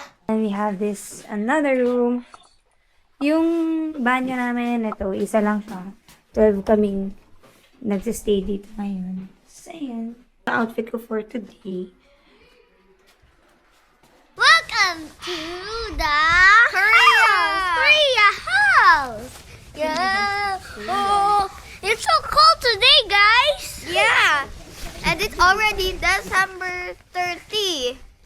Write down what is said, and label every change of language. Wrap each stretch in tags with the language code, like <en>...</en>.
<en>And we have this another room.</en> <tl>Yung banyo namin, ito, isa lang siya. 12 kaming nagsistay dito ngayon. So, ayan. Ang outfit ko</tl> <en>for today. Welcome to the Korea house. Yeah. Oh, it's so cold today, guys. Yeah. And it's already December 30.</en>